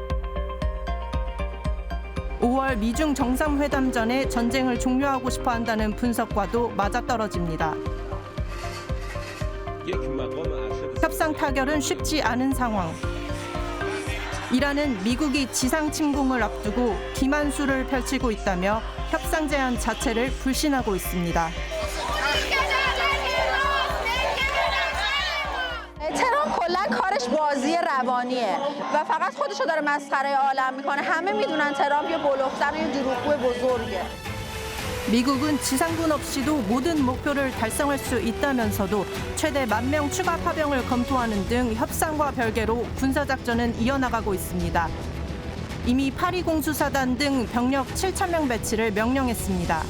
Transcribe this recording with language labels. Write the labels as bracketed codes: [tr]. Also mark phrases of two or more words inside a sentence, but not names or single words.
[ko] 5월 미중 정상회담 전에 전쟁을 종료하고 싶어 한다는 분석과도 맞아떨어집니다. 협상 타결은 쉽지 않은 상황. 이란은 미국이 지상 침공을 앞두고 기만수를 펼치고 있다며 협상 제안 자체를 불신하고 있습니다. [fa] تهران کلا کارش بازی روانیه و فقط خودشو داره مسخره عالم میکنه. همه میدونن تهران یه بلوفسر و یه دروغگو بزرگه. [ko] 미국은 지상군 없이도 모든 목표를 달성할 수 있다면서도 최대 10,000명 추가 파병을 검토하는 등 협상과 별개로 군사작전은 이어나가고 있습니다. 이미 파리 공수사단 등 병력 7,000명 배치를 명령했습니다.